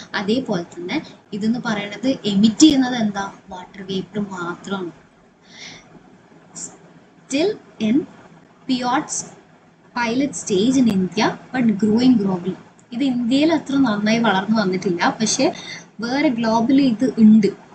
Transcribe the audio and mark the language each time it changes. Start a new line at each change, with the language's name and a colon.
Malayalam: അതേപോലെ തന്നെ ഇതെന്ന് പറയുന്നത് എമിറ്റ് ചെയ്യുന്നത് എന്താ, വാട്ടർ വേപ്പർ മാത്രമാണ്.
English: Still in pilot stage in India but growing globally.
Malayalam: ഇത് ഇന്ത്യയിൽ അത്ര നന്നായി വളർന്നു വന്നിട്ടില്ല, പക്ഷേ വേറെ ഗ്ലോബലി ഇത് ഉണ്ട്.